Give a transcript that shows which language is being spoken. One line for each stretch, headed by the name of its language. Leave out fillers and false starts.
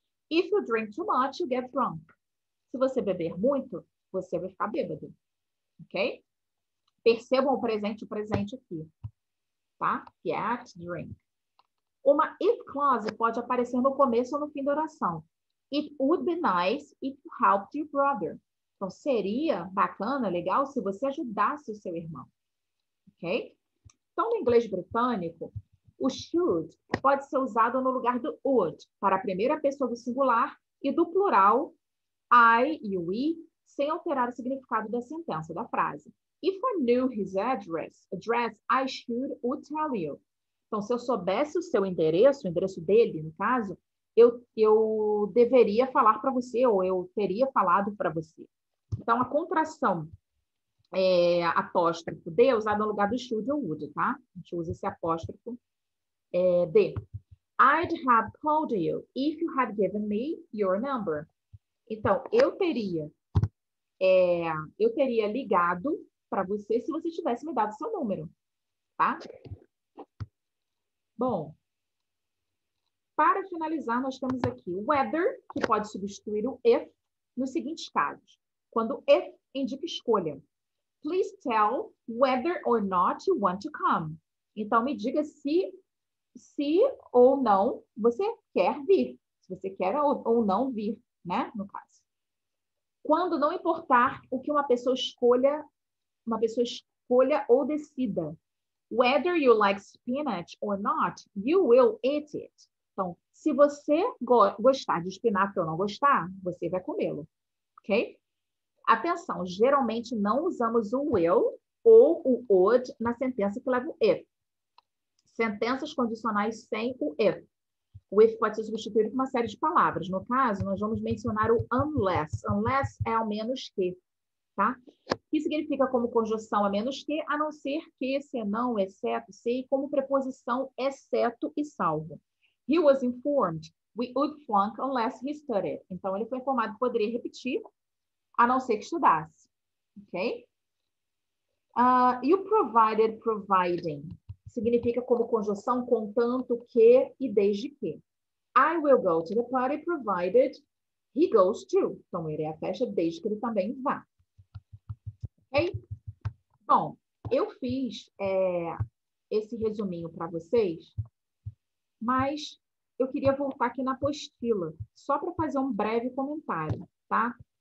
English: If you drink too much, you get drunk.
Portuguese: Se você beber muito, você vai ficar bêbado. Ok? Percebam o presente aqui. Tá? Get, drink. Uma if clause pode aparecer no começo ou no fim da oração.
English: It would be nice if you helped your brother.
Portuguese: Então, seria bacana, legal, se você ajudasse o seu irmão. Ok? Então, no inglês britânico, o should pode ser usado no lugar do would, para a primeira pessoa do singular e do plural I e we, sem alterar o significado da sentença, da frase.
English: If I knew his address, I would tell you.
Portuguese: Então, se eu soubesse o seu endereço, o endereço dele, no caso, eu deveria falar para você, ou eu teria falado para você. Então, a contração apóstrofo D é usada no lugar do should ou would, tá? A gente usa esse apóstrofo D.
English: I'd have called you if you had given me your number.
Portuguese: Então, eu teria ligado para você se você tivesse me dado seu número, tá? Bom, para finalizar, nós temos aqui o whether, que pode substituir o if, nos seguintes casos. Quando if indica escolha.
English: Please tell whether or not you want to come.
Portuguese: Então, me diga se ou não você quer vir. Se você quer ou não vir, né? No caso. Quando não importar o que uma pessoa escolha ou decida.
English: Whether you like spinach or not, you will eat it.
Portuguese: Então, se você gostar de espinafre ou não gostar, você vai comê-lo. Ok? Atenção, geralmente não usamos o will ou o would na sentença que leva o if. Sentenças condicionais sem o if. O if pode ser substituído por uma série de palavras. No caso, nós vamos mencionar o unless. Unless é ao menos que, tá? Que significa como conjunção a menos que, a não ser que, senão, exceto, se, como preposição exceto e salvo.
English: He was informed we would flunk unless he studied.
Portuguese: Então, ele foi informado que poderia repetir, a não ser que estudasse.
English: Ok? You provided, providing.
Portuguese: Significa como conjunção contanto que e desde que.
English: I will go to the party provided he goes too.
Portuguese: Então, ele é a festa desde que ele também vá. Ok? Bom, eu fiz esse resuminho para vocês, mas eu queria voltar aqui na apostila, só para fazer um breve comentário, tá?